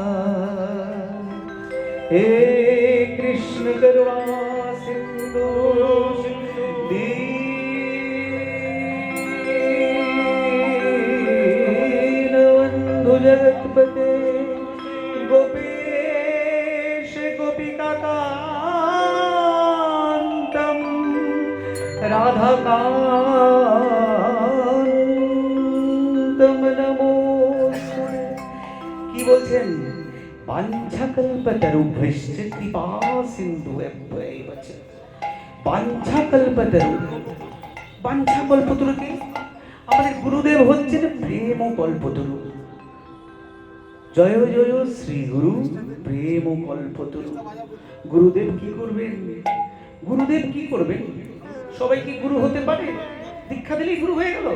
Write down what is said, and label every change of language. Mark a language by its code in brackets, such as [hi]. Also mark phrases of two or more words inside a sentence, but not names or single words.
[sa] हे कृष्ण करुणा सिंधु दीनबन्धु जगत्पते गोपेश गोपिकान्तं राधाकान्तं नमोस्तुते। [bn] কি বলছেন? [sa] वाञ्छाकल्पतरुभ्यश्च कृपा सिन्धुभ्येव च। वाञ्छाकल्पतरु, वाञ्छा [bn] कल्पतरुকে আমাদের গুরুদেব হচ্ছেন প্রেম কল্পতরু। জয় জয় শ্রী গুরু প্রেম কল্পতরু। গুরুদেব কি করবেন? গুরুদেব কি করবেন? সবাই কি গুরু হতে পারে? দীক্ষা দিলেই গুরু হয়ে গেল?